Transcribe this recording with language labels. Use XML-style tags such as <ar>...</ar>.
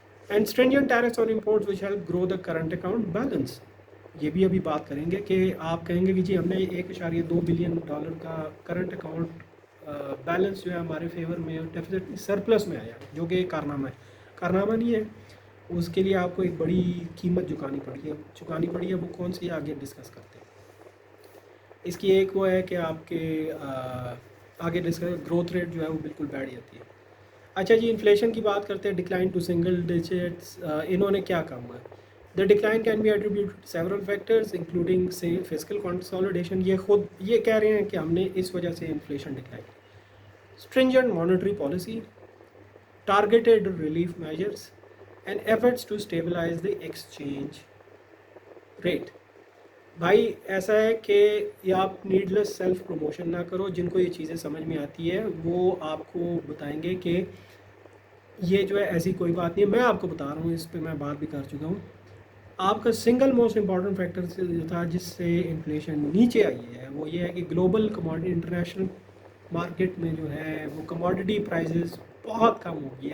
<en>and stringent tariffs on imports which help grow the current account balance,</en> <ur>یہ بھی ابھی بات کریں گے کہ آپ کہیں گے کہ جی ہم نے $1.2 بلین کا کرنٹ اکاؤنٹ بیلنس جو ہے ہمارے فیور میں, ڈیفیسٹ سرپلس میں آیا, جو کہ کارنامہ ہے. کارنامہ نہیں ہے, اس کے لیے آپ کو ایک بڑی قیمت چکانی پڑی ہے. وہ کون سی آگے ڈسکس کرتے ہیں. اس کی ایک وہ ہے کہ آپ کے آگے ڈسکس گروتھ ریٹ جو ہے وہ بالکل بیٹھ جاتی ہے. اچھا جی, انفلیشن کی بات کرتے ہیں.</ur> <en>decline to single digits,</en> <ur>انہوں نے کیا کہا ہوا ہے؟</ur> <en>The decline can be attributed to several factors including say fiscal consolidation.</en> <ur>یہ خود یہ کہہ رہے ہیں کہ ہم نے اس وجہ سے inflation decline.</ur> <en>Stringent monetary policy, targeted relief measures and efforts to stabilize the exchange rate.</en> <ur>بھائی ایسا ہے کہ یہ آپ نیڈلیس سیلف پروموشن نہ کرو. جن کو یہ چیزیں سمجھ میں آتی ہے وہ آپ کو بتائیں گے کہ یہ جو ہے ایسی کوئی بات نہیں ہے. میں آپ کو بتا رہا ہوں, اس پہ میں بات بھی کر چکا ہوں. آپ کا سنگل موسٹ امپورٹنٹ فیکٹر جو تھا جس سے انفلیشن نیچے آئی ہے وہ یہ ہے کہ گلوبل کموڈٹی انٹرنیشنل مارکیٹ میں جو ہے وہ کموڈٹی پرائزز بہت کم ہو گئی.</ur>